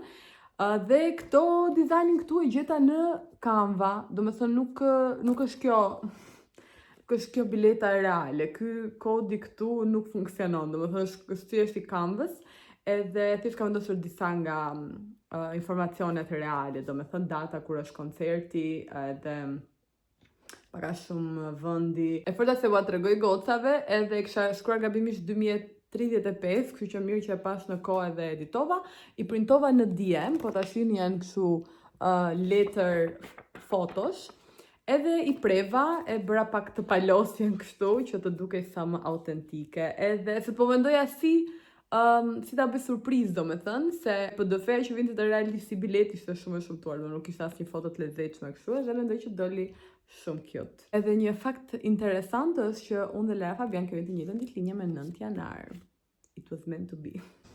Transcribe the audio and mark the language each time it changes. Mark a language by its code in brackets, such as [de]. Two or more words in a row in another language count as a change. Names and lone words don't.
[sq] Dhe këto dizajnin këtu e gjeta në Canva, domethënë nuk është kjo bileta reale, ky kodi këtu nuk funksionon, domethënë është thjesht i Canvas, edhe thjesht kam vendosur disa nga informacionet reale, domethënë data kur është koncerti, edhe para shumë vendi. E forta se ua tregoj gocave, edhe kisha shkruar gabimisht 2035, kështu që mirë që e pas në kohë edhe editova, i printova në DM, po ta shihni janë kështu [en] letter photos, [sq] edhe i preva, e bëra pak të palosjen kështu, që të dukej sa më autentike, edhe se po mendoja si ta bëj surprizë, domethënë, se PDF-ja që vinte të realisht si bilet ishte shumë e shumtuar, nuk ishte asnjë foto të lezetshme kështu, edhe mendoj që doli shumë cute. Edhe një fakt interesant është që unë dhe Lara Fabian kemi të njëjtën ditëlinje me 9 janar. [en] It was meant to be.